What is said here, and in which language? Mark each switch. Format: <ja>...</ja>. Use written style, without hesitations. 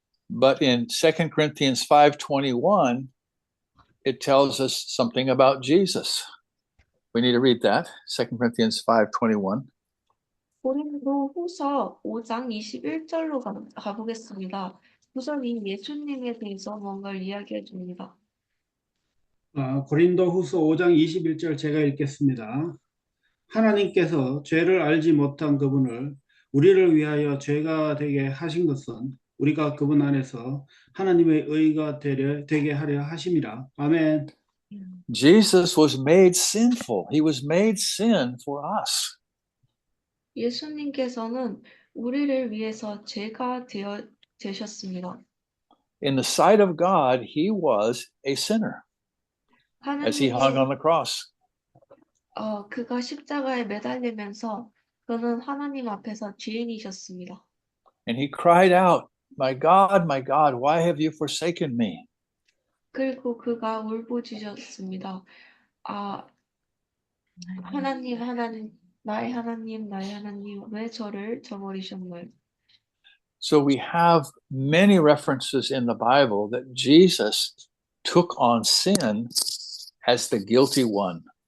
<en>But in 2 Corinthians 5:21, it tells us something about Jesus. We need to read that. 2 Corinthians 5:21.</en> <ko>고린도후서 5장 21절로 가보겠습니다. 구절이 예수님에 대해서 뭔가를 이야기해 줍니다. 고린도후서 5장 21절 제가 읽겠습니다. 하나님께서 죄를 알지 못한 그분을 우리를 위하여 죄가 되게 하신 것은 우리가 그분 안에서 하나님의 의가 되게 하려 하심이라. 아멘.</ko> <en>Jesus was made sinful. He was made sin for us.</en> <ko>예수님께서는 우리를 위해서 죄가 되셨습니다.</ko> <en>In the sight of God, he was a sinner as he hung on the cross.</en> <ko>그가 십자가에 매달리면서 그는 하나님 앞에서 죄인이셨습니다.</ko> <en>And he cried out, my God, why have you forsaken me?</en> <ko>그리고 그가 울부짖었습니다. 하나님, 나의 하나님, 왜 저를 저버리셨나요?</ko> <en>So we have many references in the Bible that Jesus took on sin as the guilty one.</en>